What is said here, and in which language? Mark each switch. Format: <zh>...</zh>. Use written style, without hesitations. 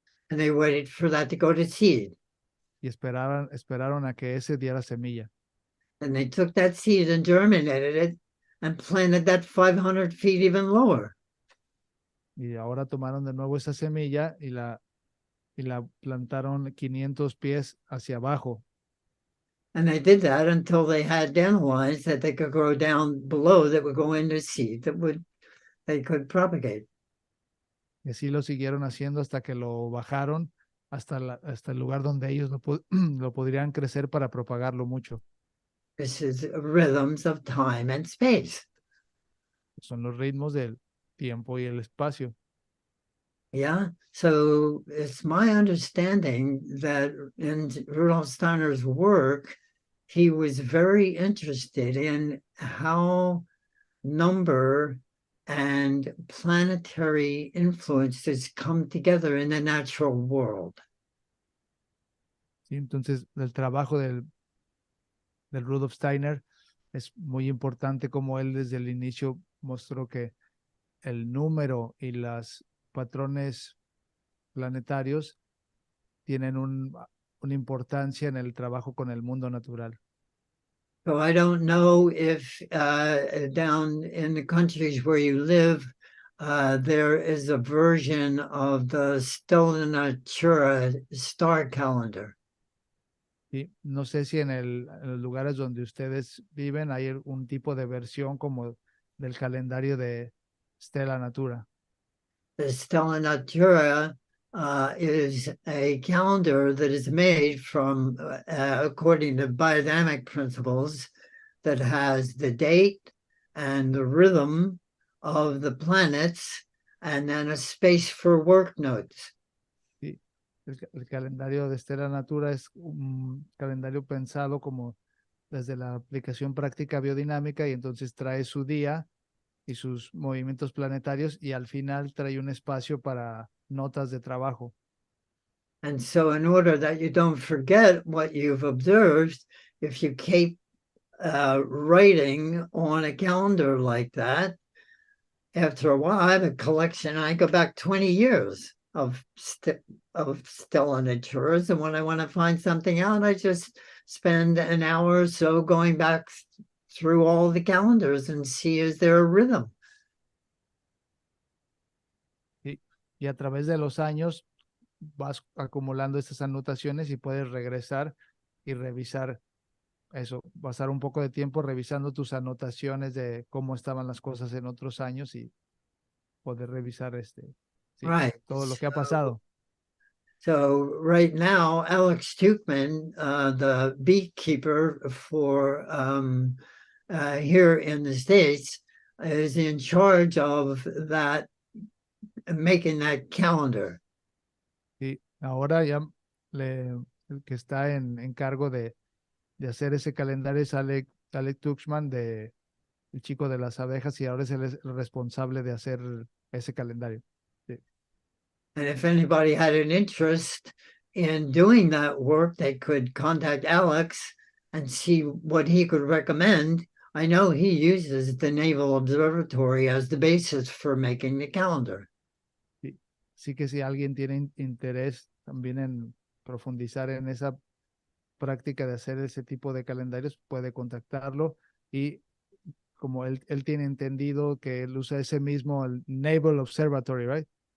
<en>And they waited for that to go to seed.</en> <es>y esperaron a que ese diera semilla.</es> <en>And they took that seed and germinated it and planted that 500 feet even lower.</en> <es>Y ahora tomaron de nuevo esa semilla y la plantaron 500 pies hacia abajo.</es> <en>And they did that until they had dandelions that they could grow down below that would go into seed they could propagate.</en> <es>Y así lo siguieron haciendo hasta que lo bajaron hasta el lugar donde ellos lo podrían crecer para propagarlo mucho.</es> <en>This is rhythms of time and space.</en> <es>Son los ritmos del tiempo y el espacio.</es> <en>Yeah. So it's my understanding that in Rudolf Steiner's work, he was very interested in how number and planetary influences come together in the natural world.</en> <es>¿Sí? Entonces, el trabajo del Rudolf Steiner es muy importante como él desde el inicio mostró que el número y los patrones planetarios tienen una importancia en el trabajo con el mundo natural.</es> <en>So I don't know if down in the countries where you live, there is a version of the Stella Natura star calendar.</en> <es>¿Sí? No sé si en los lugares donde ustedes viven hay un tipo de versión como del calendario de Stella Natura.</es> <en>The Stella Natura is a calendar that is made from, according to biodynamic principles, that has the date and the rhythm of the planets and then a space for work notes.</en> <es>¿Sí? El calendario de Stella Natura es un calendario pensado como desde la aplicación práctica biodinámica y entonces trae su día y sus movimientos planetarios y al final trae un espacio para notas de trabajo.</es> <en>And so, in order that you don't forget what you've observed, if you keep writing on a calendar like that, after a while, I have a collection. I go back 20 years of Stella Naturas, and when I want to find something out, I just spend an hour or so going back through all the calendars and see is there a rhythm.</en> <es>Y a través de los años vas acumulando estas anotaciones y puedes regresar y revisar eso, pasar un poco de tiempo revisando tus anotaciones de cómo estaban las cosas en otros años y poder revisar sí,</es> <en>Right.</en> <es>todo lo que ha pasado.</es> <en>So right now, Alex Tukman, the beekeeper for here in the States, is in charge of that, making that calendar.</en> <es>Y ahora ya el que está en cargo de hacer ese calendario es Alec Tuxman, el chico de las abejas, y ahora es el responsable de hacer ese calendario. Sí.</es> <en>And if anybody had an interest in doing that work, they could contact Alex and see what he could recommend. I know he uses the Naval Observatory as the basis for making the calendar.</en> <es>Sí, sí que si alguien tiene interés también en profundizar en esa práctica de hacer ese tipo de calendarios, puede contactarlo y como él tiene entendido que él usa ese mismo el Naval Observatory, right?</es>